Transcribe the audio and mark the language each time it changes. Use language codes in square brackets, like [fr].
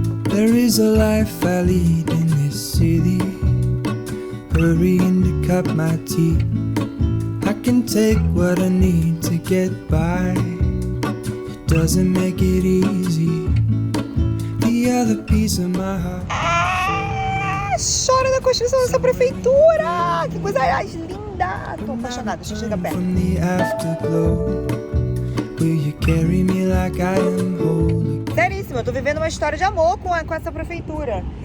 [en] There is a life I lead in this city, hurrying to cut my teeth. I can take what I need to get by. It doesn't make it easy. The other piece of my heart. [pt] Chora da construção dessa prefeitura! Que coisa mais linda! Tô apaixonada, deixa eu chegar perto. From the afterglow, will you carry me like I am holy? Seríssimo, péssima. Eu tô vivendo uma história de amor com essa prefeitura.